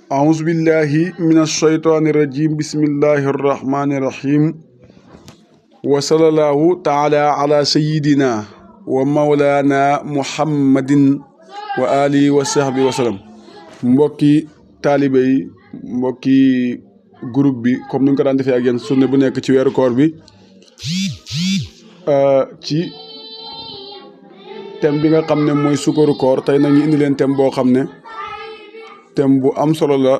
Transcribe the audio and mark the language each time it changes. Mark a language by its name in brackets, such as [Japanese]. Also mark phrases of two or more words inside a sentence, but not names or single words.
[Arabic] أعوذ بالله من الشيطان الرجيم بسم الله الرحمن الرحيم وصلى الله تعالى على سيدنا ومولانا محمد وآله وصحبه وسلم [Wolof] mbokki taalibe yi mbokki groupe bi comme ni ñu ko daan defee ak yéen sunne bu nekk ci weeru koor bi ci thème bi nga xam ne mooy sukkaru koor tey nag ñu indi leen thème boo xam ne thème bu am solo la